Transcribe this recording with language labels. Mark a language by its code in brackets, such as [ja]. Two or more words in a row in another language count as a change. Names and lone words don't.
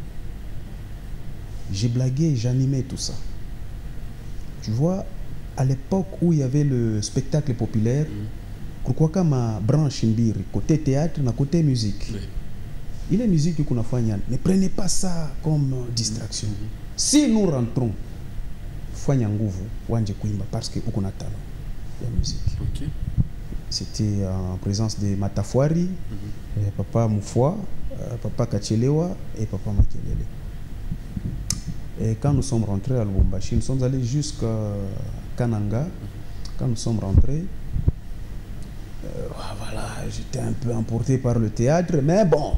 [fr] J'ai blagué, j'animais tout ça. Tu vois, à l'époque où il y avait le spectacle populaire, pourquoi ma branche Mbiri, côté théâtre, na côté musique. Il est musique qu'on a fait. Ne prenez pas ça comme distraction. Si nous rentrons, [sw] fanya nguvu wanje kuimba [fr] parce que [sw] uko na [fr] talent la musique. [sw] Okay. [fr] C'était en présence de Matafwari, Papa Mufwa, Papa Kachelewa et Papa Makelele. Et quand nous sommes rentrés à Lubumbashi, nous sommes allés jusqu'à Kananga. Quand nous sommes rentrés, voilà, j'étais un peu emporté par le théâtre, mais bon.